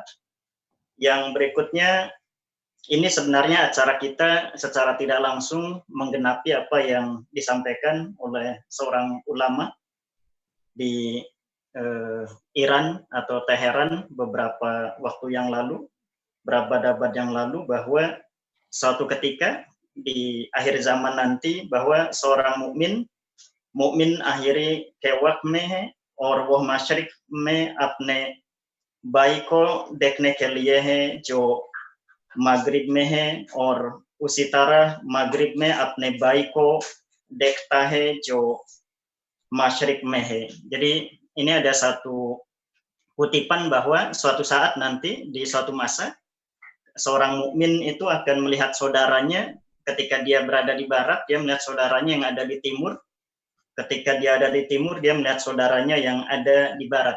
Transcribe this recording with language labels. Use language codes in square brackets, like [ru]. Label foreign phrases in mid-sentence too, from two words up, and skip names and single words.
[id] Yang berikutnya, ini sebenarnya acara kita secara tidak langsung menggenapi apa yang disampaikan oleh seorang ulama di Iran atau Teheran beberapa waktu yang lalu, beberapa abad yang lalu, bahwa suatu ketika di akhir zaman nanti bahwa seorang mukmin akhiri kewak me [hi] और वो मशरिक में अपने भाई को देखने के लिए है जो मगरिब में है और उसी तरह मगरिब में अपने भाई को देखता है जो मशरिक में है. [id] Jadi ini ada satu kutipan bahwa suatu saat nanti di suatu masa seorang mukmin itu akan melihat saudaranya ketika dia berada di barat, dia melihat saudaranya yang ada di timur. Ketika dia ada di timur, dia melihat saudaranya yang ada di barat.